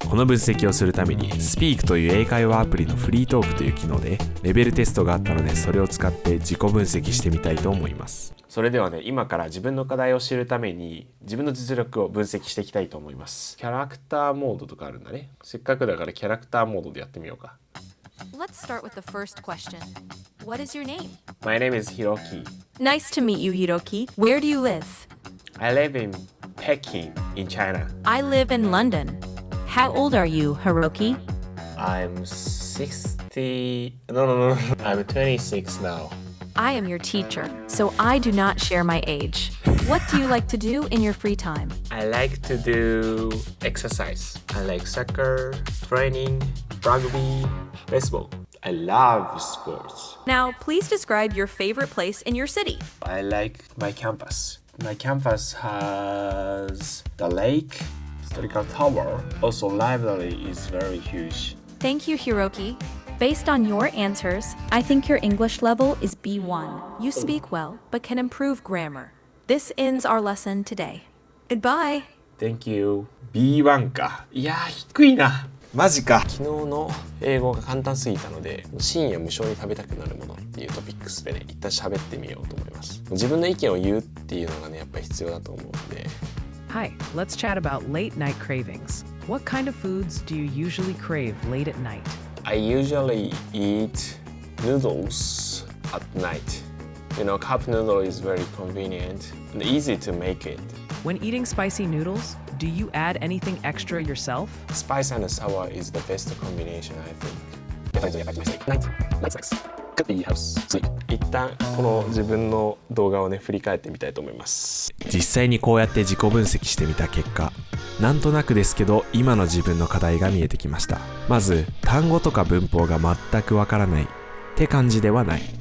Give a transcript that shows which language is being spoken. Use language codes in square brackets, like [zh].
[ja] この分析をするために Speak という英会話アプリのフリートークという機能でレベルテストがあったので、それを使って自己分析してみたいと思います。それではね、今から自分の課題を知るために自分の実力を分析していきたいと思います。キャラクターモードとかあるんだね。せっかくだからキャラクターモードでやってみようか。 [en] Let's start with the first question. What is your name? My name is Hiroki. Nice to meet you, Hiroki. Where do you live? I live in Peking in China. I live in London. How old are you, Hiroki? I'm 60... No. I'm 26 now. I am your teacher, so I do not share my age. What do you like to do in your free time? I like to do exercise. I like soccer, training, rugby, baseball. I love sports. Now, please describe your favorite place in your city. I like my campus. My campus has the lake, historical tower. Also, library is very huge. Thank you, Hiroki. Based on your answers, I think your English level is B1. You speak well, but can improve grammar. This ends our lesson today. Goodbye. Thank you. [ja] B1 か。いやー、低いな。マジか。昨日の英語が簡単すぎたので、深夜無性に食べたくなるものっていうトピックスでね、一旦喋ってみようと思います。自分の意見を言うっていうのがね、やっぱり必要だと思うんで。 [en] Hi, let's chat about late night cravings. What kind of foods do you usually crave late at night? I usually eat noodles at night. You know, cup noodle is very convenient and easy to make it. When eating spicy noodles, do you add anything extra yourself? Spice and sour is the best combination, I think. Could be house sleep. [ja] 一旦この自分の動画をね振り返ってみたいと思います。実際にこうやって自己分析してみた結果、なんとなくですけど今の自分の課題が見えてきました。まず単語とか文法が全くわからないって感じではない。